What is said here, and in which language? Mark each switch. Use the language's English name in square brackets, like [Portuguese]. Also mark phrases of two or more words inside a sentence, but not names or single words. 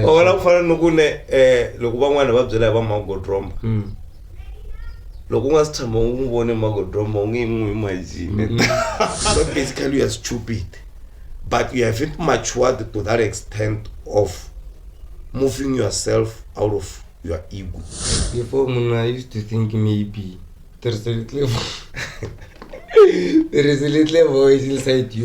[Tsonga] wala kufana nokune loko van'wana va byela va magodromba loko nga si tshama u n'wi vone magodromba u nge n'wi imagine [English] but basically you are stupid but you haven't matured to that extent of moving yourself out of your ego. Before I used to think maybe there's a little voice inside you.